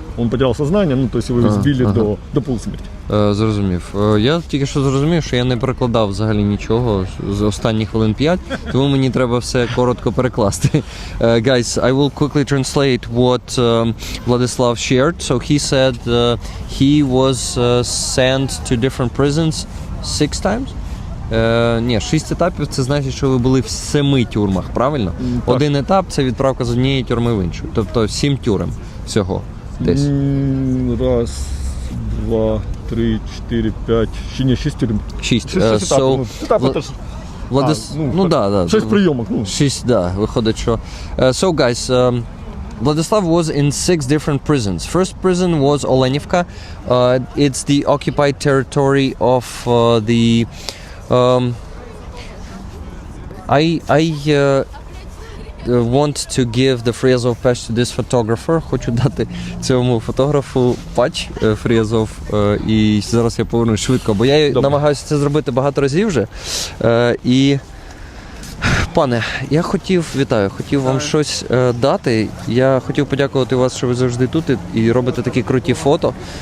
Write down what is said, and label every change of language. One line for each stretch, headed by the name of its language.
Russian: он потерял сознание, ну, то есть его избили до полусмерти.
Ukrainian: Зрозумів. Я тільки що зрозумів, що я не перекладав взагалі нічого з останніх хвилин 5, тому мені треба все коротко перекласти.
English: Guys, I will quickly translate what Vladislav shared. So he said he was sent to different prisons 6 times?
Ukrainian: Ні, 6 етапів, це значить, що ви були в 7 тюрмах, правильно? Так. Один етап – це відправка з однієї тюрми в іншу. Тобто 7 тюрем всього десь. Раз, два, три, 4, 5, ще не 6 тюрем. 6. 6 етапів. Етапи теж. Да. 6 прийомок. 6, да, виходить, що.
English: So, guys, Vladislav was in 6 different prisons. First prison was Olenivka. It's the occupied territory of the... I want to give the free Azov patch to this photographer.
Ukrainian: Хочу дати цьому фотографу патч free Azov. І зараз я повернусь швидко, бо я намагаюся це зробити багато разів вже. І пане, я хотів вам щось дати. Я хотів подякувати вас, що ви завжди тут і робите такі круті фото.